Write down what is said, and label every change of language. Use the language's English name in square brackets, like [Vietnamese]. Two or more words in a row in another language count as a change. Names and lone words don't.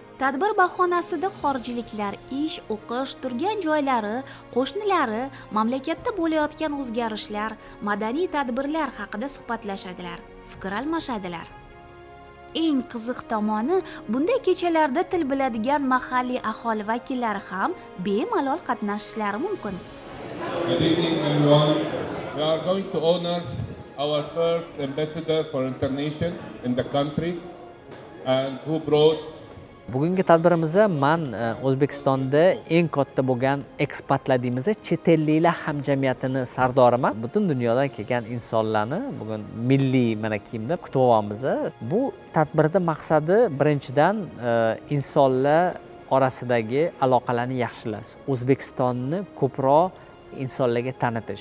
[Uzbek] Tadbir bahonasida xorijliklar ish, o'qish, turgan joylari, qo'shnilari, mamlakatda bo'layotgan o'zgarishlar, madaniy tadbirlar haqida suhbatlashadilar, fikr almashadilar. Eng qiziq tomoni, bunday kechalarda til biladigan mahalliy aholi vakillari ham bemalol qatnashishlari mumkin. [English] Good evening, everyone. We are going to honor our first ambassador for internation in the country and who brought [Uzbek] Bugungi tadbirimizda men O'zbekistonda eng katta bo'lgan ekspatlar deymiz, chet elliklar hamjamiyatini sardoriman. Butun dunyodan kelgan insonlarni bugun milliy mana kiyimda kutib olamiz. Bu tadbirda maqsadi birinchidan insonlar orasidagi aloqalarni yaxshilash, O'zbekistonni ko'proq insonlarga tanitish.